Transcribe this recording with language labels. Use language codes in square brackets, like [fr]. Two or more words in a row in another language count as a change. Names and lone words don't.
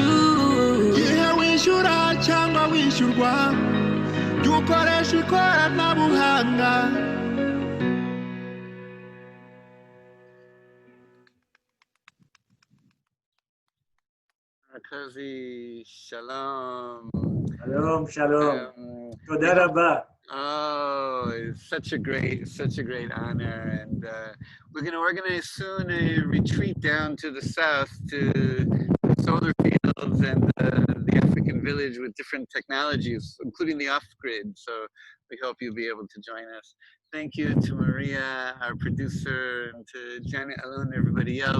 [rw] igihe wishyura cyangwa wishyurwa dukoresha ikoranabuhanga Kazi, [he] shalom. שלום, שלום. תודה רבה. [en] Oh, it's such a great honor, and we're going to organize soon a retreat down to the south to the solar fields and the African village with different technologies, including the off-grid. So we hope you'll be able to join us. Thank you to Maria, our producer, and to Janet Alon and everybody else.